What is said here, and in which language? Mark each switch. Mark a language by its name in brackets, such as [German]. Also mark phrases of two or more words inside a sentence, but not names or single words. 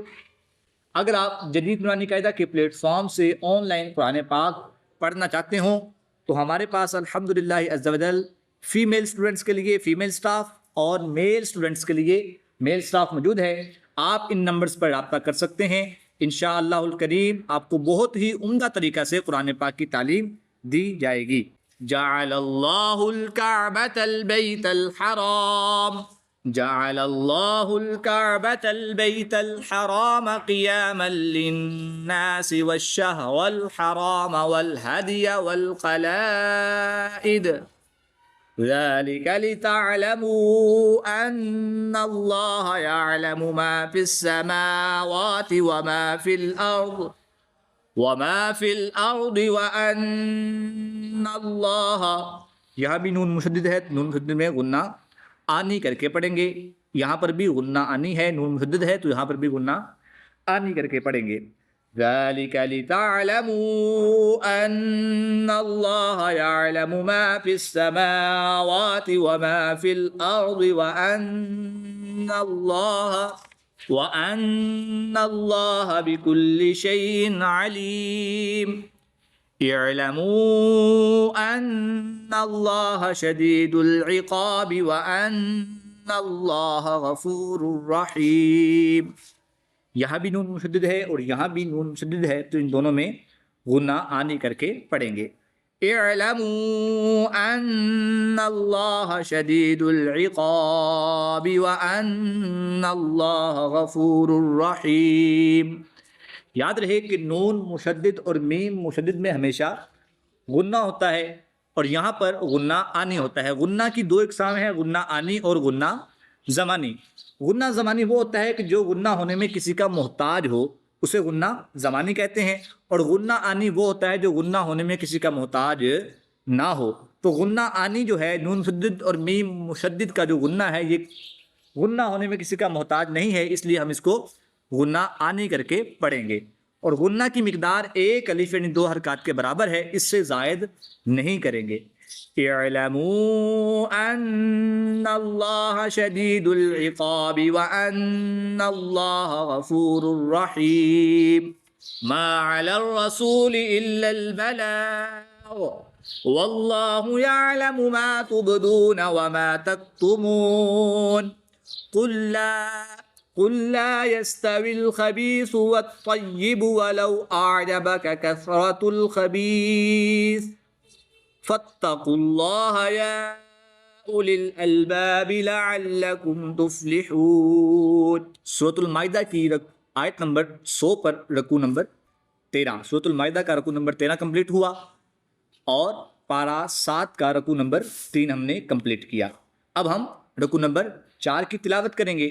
[Hindi] अगर आप जदीद नूरानी कायदा के प्लेटफॉर्म से ऑनलाइन कुरान पाक पढ़ना चाहते हो तो हमारे पास [Arabic] الحمد لله عز وجل [English] female students [Hindi] के लिए [English] female staff [Hindi] और [English] male students [Hindi] के लिए [English] male staff [Hindi] मौजूद है। आप इन नंबर्स पर रब्ता कर सकते हैं। [Arabic] إن شاء الله الكريم [Hindi] आपको बहुत ही उम्दा तरीक़ा से कुरान पाक की तालीम दी जाएगी। [Arabic] جعل الله الكعبة البيت الحرام جعل الله الكعبة البيت الحرام قياما للناس والشهر الحرام والهدي والقلائد ذلك لتعلموا أن الله يعلم ما في السماوات وما في الأرض وأن الله [Hindi] यहाँ भी नून मुशद्दिद है, नून मुशद्दिद में गुन्ना आनी करके पढ़ेंगे। यहाँ पर भी गुन्ना आनी है, नून मुशद्दिद है तो यहाँ पर भी गुन्ना आनी करके पढ़ेंगे। [Arabic] ذلك لتعلموا أن الله يعلم ما في السماوات وما في الأرض وأن الله بكل شيء عليم. اعلموا أن الله شديد العقاب وأن الله غفور رحيم. [Hindi] यहाँ भी नून मुशद्दिद है और यहाँ भी नून मुशद्दिद है, तो इन दोनों में गुन्ना आनी करके पढ़ेंगे। [Arabic] اعلموا أن الله شديد العقاب وأن الله غفور رحيم. [Hindi] याद रहे कि नून मुशद्दिद और मीम मुशद्दिद में हमेशा गुन्ना होता है और यहाँ पर गुन्ना आनी होता है। गुन्ना की दो इकसाम है, गुन्ना आनी और गुन्ना ज़मानी। गुन्ना ज़मानी वो होता है कि जो गुन्ना होने में किसी का मोहताज हो उसे गुन्ना ज़मानी कहते हैं, और गुन्ना आनी वो होता है जो गुन्ना होने में किसी का मोहताज ना हो। तो गुन्ना आनी जो है, नून मुशद्दिद और मीम मुशद्दिद का जो गुन्ना है, ये गुन्ना होने में किसी का मोहताज नहीं है, इसलिए हम इसको गुन्ना आनी करके पढ़ेंगे। और गुन्ना की मिकदार एक अलिफ यानी 2 हरकत के बराबर है, इससे ज़ायद नहीं करेंगे। [Arabic] اعلموا أن الله شديد العقاب وأن الله غفور رحيم. ما على الرسول إلا البلاغ والله يعلم ما تبدون وما تكتمون. قل لا يستوي الخبيث والطيب ولو أعجبك كثرة الخبيث فاتقوا الله يا أولي الألباب لعلكم تفلحون. [Hindi] सूरतुल माइदा की आयत नंबर 100 पर रकू नंबर 13। सूरतुल माइदा का रकू नंबर 13 कंप्लीट हुआ और पारा 7 का रकू नंबर 3 हमने कंप्लीट किया। अब हम रकू नंबर 4 की तिलावत करेंगे।